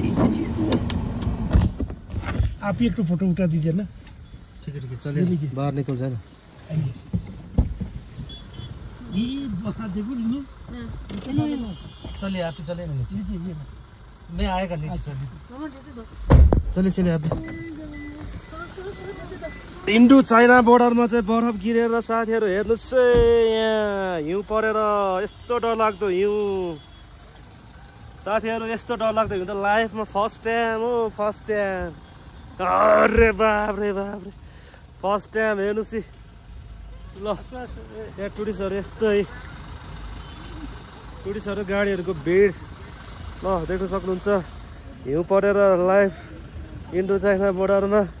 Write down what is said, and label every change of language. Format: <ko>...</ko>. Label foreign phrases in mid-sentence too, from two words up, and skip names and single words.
<hi>इसलिए आप ही एक तो फोटो उठा दीजिए ना ठीक है चलिए बाहर निकल जाए ना आइए ये वहाँ देखो नीनू चलिए आप चले ना नीचे लीजिए मैं आएगा नीचे मामा चलिए अभी</hi> <ne>इन्डो चाइना बोर्डरमा चाहिँ बरफ गिरेर साथीहरु हेर्नुस् यहाँ हिउँ परेर यस्तो डरलाग्दो हिउँ साथीहरु यस्तो डरलाग्दो हिउँ त लाइफमा</ne> <en>first time</en> <ne>हो</ne> <en>first time</en> <hi>अरे बाप रे</hi> <en>first time</en> <ne>हेर्नुस् ल यहाँ टुरिस्टहरु यस्तै टुरिस्टहरु गाडीहरुको भिड ल देख्न सक्नुहुन्छ हिउँ परेर लाइफ इन्डो चाइना बोर्डरमा</ne>